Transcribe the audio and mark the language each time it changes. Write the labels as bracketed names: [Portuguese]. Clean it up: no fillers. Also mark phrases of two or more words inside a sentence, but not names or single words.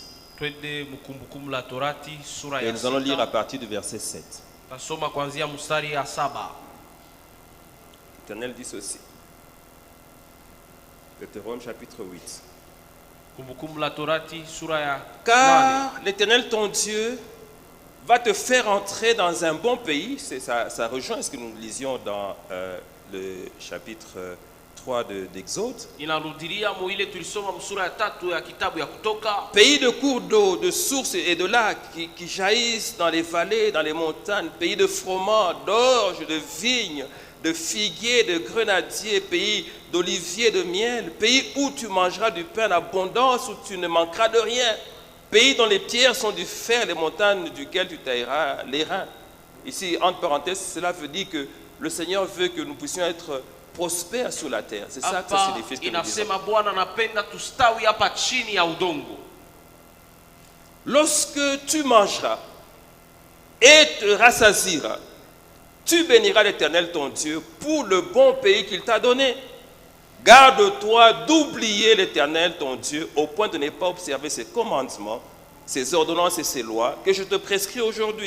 [Swahili] Twende Kumbukumbu la Torati sura [French] Et [Swahili] ya [French] nous allons lire à [Swahili] 6. [French] partir du verset 7. [Swahili] Tasoma kuanzia mstari ya 7. [French] L'Éternel dit ceci. Deutéronome chapitre 8. Kumbukumbu la Torati sura ya 8. Car l'Éternel ton Dieu va te faire entrer dans un bon pays. Ça rejoint ce que nous lisions dans le chapitre 3 d'Exode. [Swahili] Inarudilia mu ile tulisoma msura ya 3 ya kitabu ya Kutoka. [French] Pays de cours d'eau, de sources et de lacs qui jaillissent dans les vallées, dans les montagnes, pays de froment, d'orge, de vignes, de figuiers, de grenadiers, pays d'oliviers, de miel, pays où tu mangeras du pain en abondance, où tu ne manqueras de rien, pays dont les pierres sont du fer, les montagnes duquel tu tailleras les reins. Ici, entre parenthèses, cela veut dire que le Seigneur veut que nous puissions être prospères sur la terre. C'est ça que ça signifie. Ce que nous disons. [Swahili] Inasema Bwana anapenda tustawi hapa chini ya udongo. [French] Lorsque tu mangeras et te rassasieras, tu béniras l'Éternel ton Dieu pour le bon pays qu'il t'a donné. Garde-toi d'oublier l'Éternel ton Dieu au point de ne pas observer ses commandements, ses ordonnances et ses lois que je te prescris aujourd'hui.